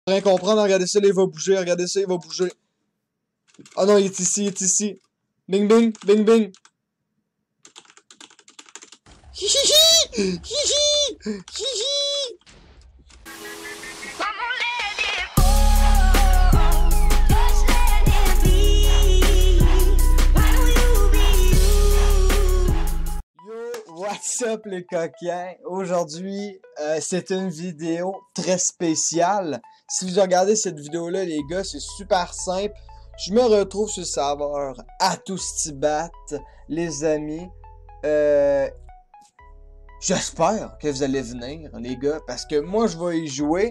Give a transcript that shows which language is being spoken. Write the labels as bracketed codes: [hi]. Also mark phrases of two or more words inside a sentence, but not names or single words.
[fr] Rien comprendre, regardez ça, là, il va bouger, regardez ça, il va bouger. Ah non, il est ici, il est ici. Bing bing, bing bing. Hihihi! Hihi! Hihi! [en] What's up [fr] les coquins? Aujourd'hui, c'est une vidéo très spéciale. Si vous regardez cette vidéo-là, les gars, c'est super simple. Je me retrouve sur le serveur Atoustibat, les amis. J'espère que vous allez venir, les gars, parce que moi, je vais y jouer.